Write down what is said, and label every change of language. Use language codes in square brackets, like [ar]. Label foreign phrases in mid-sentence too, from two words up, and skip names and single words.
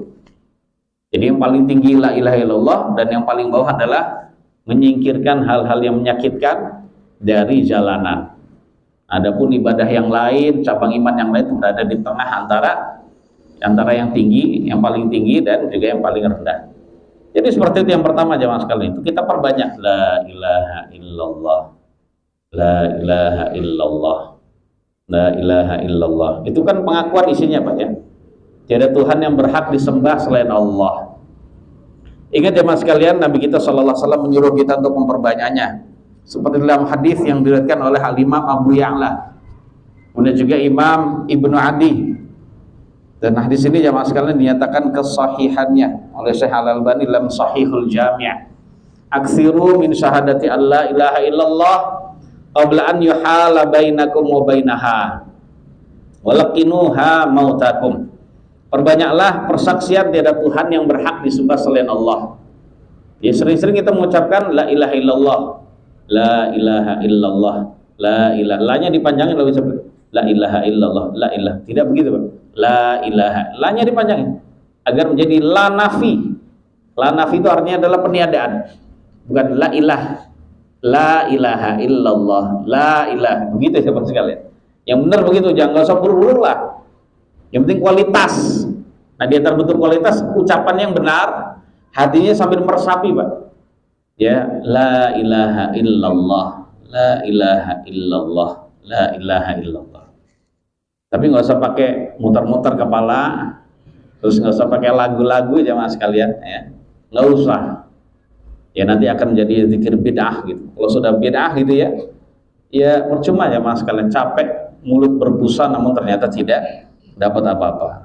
[id] Jadi yang paling tinggi [ar] لا إله إلا الله, [id] dan yang paling bawah adalah menyingkirkan hal-hal yang menyakitkan dari jalanan. Adapun ibadah yang lain, cabang iman yang lain berada di tengah antara yang tinggi, yang paling tinggi dan juga yang paling rendah. Jadi seperti itu yang pertama jemaah sekalian, itu kita perbanyak [ar] لا إله إلا الله, لا إله إلا الله, لا إله إلا الله. [id] Itu kan pengakuan isinya Pak ya. Tiada Tuhan yang berhak disembah selain Allah. Ingat jemaah sekalian, Nabi kita [ar] صلى الله عليه وسلم [id] menyuruh kita untuk memperbanyaknya. Seperti dalam hadis yang diriwayatkan oleh Al-Imam Abu Ya'la, kemudian juga Imam Ibnu Adi. Dan hadis ini jemaah sekalian dinyatakan kesahihannya oleh Syekh Al-Albani dalam Sahihul Jami'. [ar] أكثروا من شهادة ألا إله إلا الله قبل أن يحال بينكم وبينها ولقنوها موتاكم. [id] Perbanyaklah persaksian tiada Tuhan yang berhak disembah selain Allah. Ya sering-sering kita mengucapkan [ar] لا إله إلا الله, لا إله إلا الله, لا إله. [id] La-nya dipanjangin lalu disebut [ar] لا إله إلا الله, لا إله. [id] Tidak begitu Pak. [ar] لا إله. [id] La-nya dipanjangin agar menjadi [ar] لا نافية. لا نافية [id] itu artinya adalah peniadaan. Bukan [ar] لا إله. لا إله إلا الله، لا إله. [id] Begitu sahabat sekalian. Yang benar begitu, jangan nggak usah buru-buru lah. Yang penting kualitas. Nah, di antara bentuk kualitas ucapan yang benar, hatinya sambil meresapi, Pak. Ya, [ar] لا إله إلا الله، لا إله إلا الله، لا إله إلا الله. [id] Tapi nggak usah pakai muter-muter kepala, terus nggak usah pakai lagu-lagu jamaah sekalian, ya. Nggak usah. Ya nanti akan menjadi zikir bid'ah gitu. Kalau sudah bid'ah gitu ya, ya percuma jamaah sekalian, capek, mulut berbusa namun ternyata tidak dapat apa-apa.